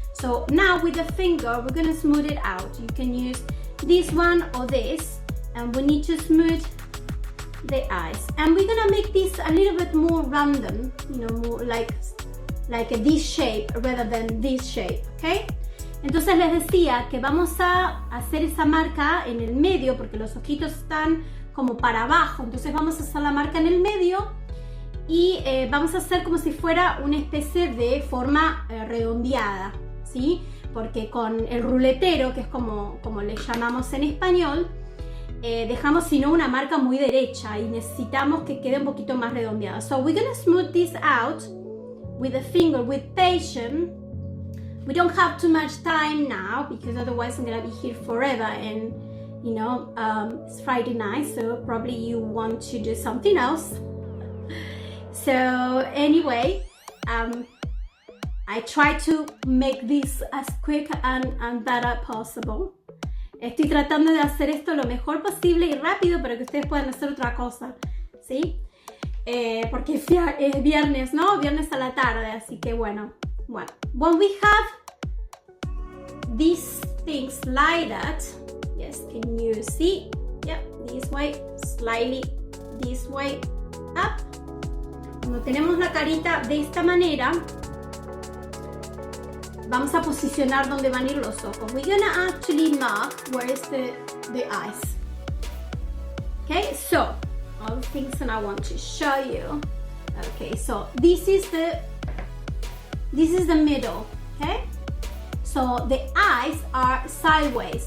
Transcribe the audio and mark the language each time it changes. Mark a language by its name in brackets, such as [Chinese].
[English] So now with the finger we're gonna smooth it out. You can use this one or this, and we need to smooth the eyes, and we're gonna make this a little bit more random, you know, more like a this shape rather than this shape, okay? [Spanish] Entonces les decía que vamos a hacer esa marca en el medio porque los ojitos están como para abajo, entonces vamos a hacer la marca en el medio y vamos a hacer como si fuera una especie de forma redondeada, ¿sí? Porque con el ruletero, que es como le llamamos en español, dejamos sino una marca muy derecha y necesitamos que quede un poquito más redondeada. [English] So we're gonna smooth this out with a finger, with patience. We don't have too much time now because otherwise I'm gonna be here forever, and you know, it's Friday night, so probably you want to do something else. So anyway, I try to make this as quick and better possible. [Spanish] Estoy tratando de hacer esto lo mejor posible y rápido para que ustedes puedan hacer otra cosa, ¿sí? Porque es viernes, ¿no? Viernes a la tarde, así que bueno. [English] When we have these things like that, yes, can you see? Yep, this way, slightly this way, up. [Spanish] Cuando tenemos la carita de esta manera, vamos a posicionar donde van a ir los ojos. [English] We're gonna actually mark where is the eyes. Okay, so all the things that I want to show you. Okay, so this is the middle. Okay, so the eyes are sideways.